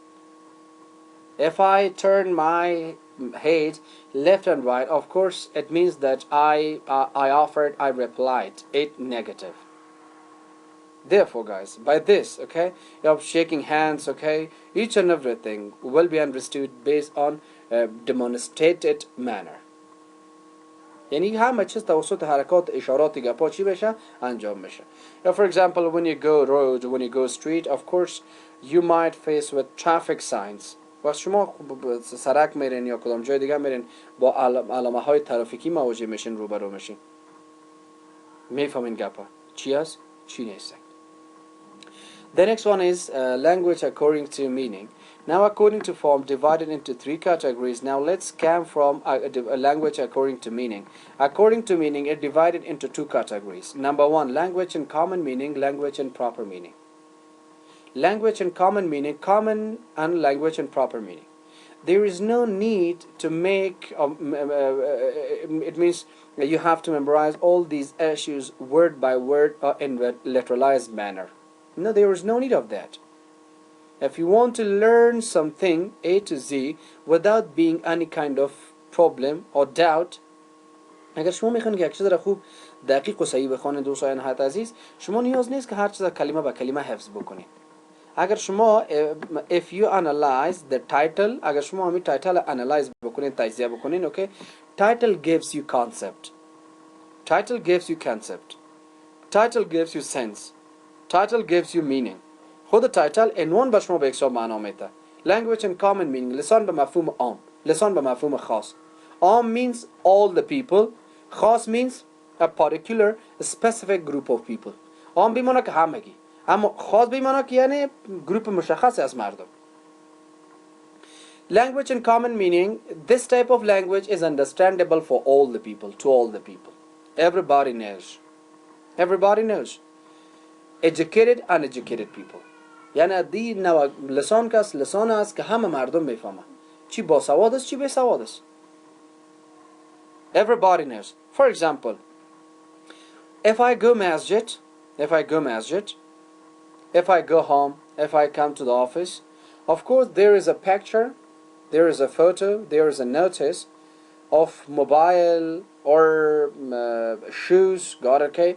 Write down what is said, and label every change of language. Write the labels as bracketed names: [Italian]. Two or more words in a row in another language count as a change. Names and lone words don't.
[English] If I turn my head left and right, of course it means that I offered, I replied it negative. Therefore, guys, by this, okay, of shaking hands, okay, each and everything will be understood based on demonstrated manner. [Persian] یعنی همه چیز توسط حرکات اشارات گپا چی بشه انجام میشه. [English] For example, when you go road, when you go street, of course you might face with traffic signs. [Persian] وقت شما سرک میرین یا کدام جای دیگه میرین با علامه های ترافیکی مواجه میشین، روبرو میشین. میفهمین گپا چی است چی نیست. [English] The next one is language according to meaning. Now, according to form, divided into three categories. Now, let's scan from a language according to meaning. According to meaning, it divided into two categories. Number one, language in common meaning, language in proper meaning. Language in common meaning, common and language in proper meaning. There is no need to make, it means you have to memorize all these issues word by word in a literalized manner. No, there is no need of that. If you want to learn something A to Z without being any kind of problem or doubt، [Persian] اگر شما میخواین که یک چیز را خوب دقیق و صحیح بخوانید دوستان نهایت عزیز، شما نیاز نیست که هر چیز کلمه به کلمه حفظ بکنید. اگر شما [English] if you analyze the title، [Persian] اگر شما همین تایتل analyze بکنید، تجزیه بکنید، [English] okay، title gives you concept، title gives you concept، title gives you sense، title gives you meaning. [Persian] خود تایتل عنوان به شما به یک معنا میده. [English] Language in common meaning، [Persian] لسان به مفهوم عام، لسان به مفهوم خاص. [English] عام means all the people، خاص means a particular a specific group of people. [Persian] عام بیمانه که همگی، اما خاص بیمانه که یعنی گروپ مشخصی از مردم. [English] Language in common meaning, this type of language is understandable for all the people, to all the people. Everybody knows. Everybody knows. Educated, uneducated people. [Persian] یعنی دی نوع لسان کس لسان است که همه مردم میفهمن، چی باسواد است چی بیسواد است. [English] Everybody knows. For example, if I go masjid, if I go home, if I come to the office, of course there is a picture, there is a photo, there is a notice of mobile or shoes, got okay.